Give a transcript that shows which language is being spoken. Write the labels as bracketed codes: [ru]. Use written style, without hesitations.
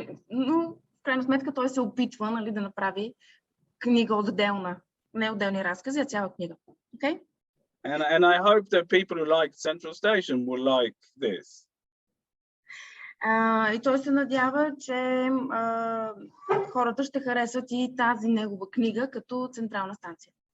[bg] Но в крайна сметка той се опитва, нали, да направи книга отделна, не отделни разкази, а цяла книга. [en] Okay? And I hope that people who like Central Station will like this. [bg] И той се надява, че хората ще харесат и тази негова книга като Централна станция.